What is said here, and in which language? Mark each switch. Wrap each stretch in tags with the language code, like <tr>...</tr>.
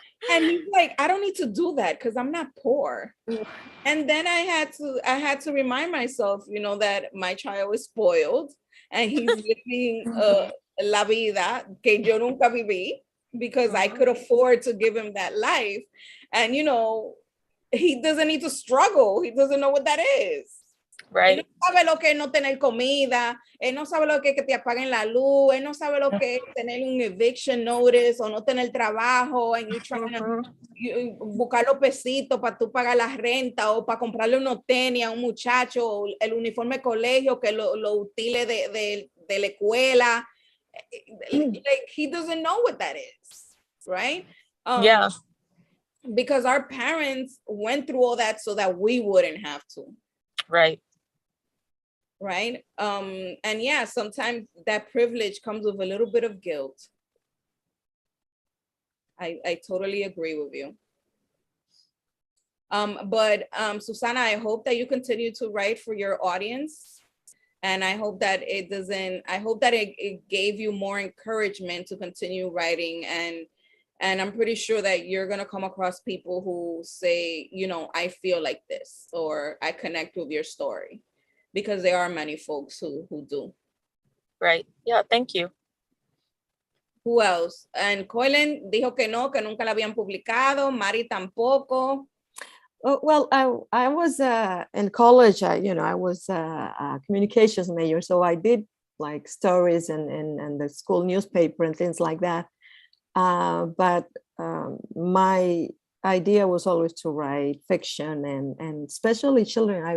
<en>And he's like, I don't need to do that because I'm not poor. And then I had to remind myself, that my child is spoiled and he's living</en> <es>la vida que yo nunca viví,</es> <en>because I could afford to give him that life. And he doesn't need to struggle. He doesn't know what that is. Right.</en> <es>Él no sabe lo que es no tener comida, él no sabe lo que es que te apaguen la luz, él no sabe lo que es tener un eviction notice o no tener trabajo,</es> <en>and you trying to</en> <es>buscar los pesitos para tú pagar la renta o para comprarle unos tenis a un muchacho, el uniforme de colegio, que lo utile de la escuela.</es> <en>Like, he doesn't know what that is, right? Yeah. Because our parents went through all that so that we wouldn't have to. Right. Right. And yeah, sometimes that privilege comes with a little bit of guilt. I totally agree with you. But Susana, I hope that you continue to write for your audience. And I hope that it gave you more encouragement to continue writing. And I'm pretty sure that you're going to come across people who say, I feel like this, or I connect with your story. Because there are many folks who do. Right. Yeah, thank you. Who else?</en> <es>And Coilen dijo que nunca la habían publicado. Mari tampoco.</es> <en>Oh, well, I was in college. I was a communications major, so I did like stories and the school newspaper and things like that. But my idea was always to write fiction and especially children.</en>